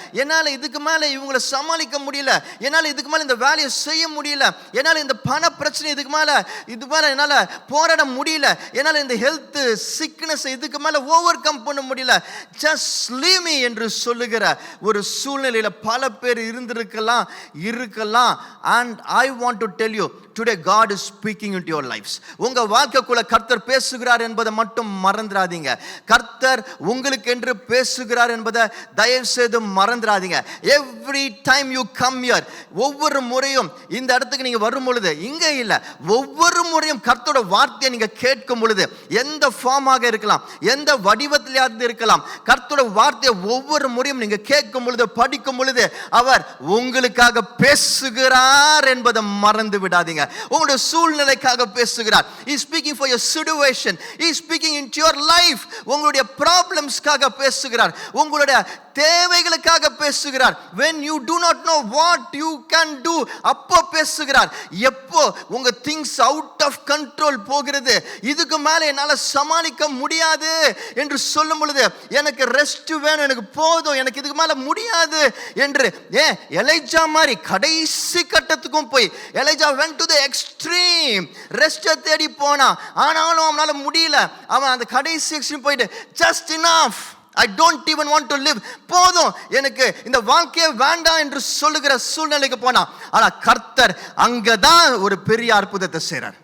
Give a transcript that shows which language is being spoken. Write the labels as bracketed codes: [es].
[ta] என்னால் இதுக்கு மேலே இவங்களை சமாளிக்க முடியல, என்னால் இதுக்கு மேலே இந்த வேலையை செய்ய முடியல, என்னால் இந்த பண பிரச்சனை இதுக்கு மேலே என்னால் போராட முடியல, என்னால் இந்த ஹெல்த் சிக்னஸ் இதுக்கு மேலே ஓவர் கம் பண்ண முடியல, [en] just leave me [ta] என்று சொல்லுகிற ஒரு சூழ்நிலையில் பல பேர் இருந்திருக்கலாம். [en] And I want to tell you today, God is speaking into your lives. [ta] உங்க வாழ்க்கைக்குள்ள கர்த்தர் பேசுகிறார் என்பதை மட்டும் மறந்துடாதீங்க. கர்த்தர் உங்களுக்கு என்று பேசுகிறார் என்பதை தயவு செய்து மறந்துடாதீங்க. [en] Every time you come here, [ta] ஒவ்வொரு முறையும் இந்த இடத்துக்கு நீங்க வரும் பொழுது, இங்க இல்ல, ஒவ்வொரு முறையும் கர்த்தரோட வார்த்தையை நீங்க கேட்கும் பொழுது, எந்த ஃபார்மாக இருக்கலாம், எந்த வடிவத்திலாவது இருக்கலாம், கர்த்தரோட வார்த்தையை ஒவ்வொரு முறையும் நீங்க கேட்கும் பொழுது, படிக்கும் பொழுது, அவர் உங்களுக்காக பேசுகிறார் என்பதை மறந்து விடாதீங்க. உங்களுடைய சூழ்நிலைக்காக பேசுகிறார். [en] He is speaking for your situation. He is speaking into your life. [ta] உங்களுடைய ப்ராப்ளம்ஸ்க்காக பேசுகிறார், உங்களுடைய தேவைகளுக்காக பேசுகிறார். [en] when you do not know what you can do, [ta] அப்போ பேசுகிறார். எப்போ உங்க [en] things out of control [ta] போகிறது, இதுக்கு மேல என்னால சமாளிக்க முடியாது என்று சொல்லும் பொழுது, எனக்கு ரெஸ்ட் வேணும், எனக்கு போதும், எனக்கு இதுக்கு மேல முடியாது என்று, எலைஜா மாதிரி கடைசி கட்டத்துக்கும் போய், Elijah [en] went to the extreme, [ta] rest தேடி போனா, ஆனாலும் அவனால முடியல, அவன் அந்த கடைசி எக்ஸ்ட்ரீம் போயிட்டு, [en] just enough, I don't even want to live, [ta] போதும், எனக்கு இந்த வாழ்க்கையே வேண்டாம் என்று சொல்லுகிற சூழ்நிலைக்கு போனா, ஆனா கர்த்தர் அங்கதான் ஒரு பெரிய அற்புதத்தை செய்றார்.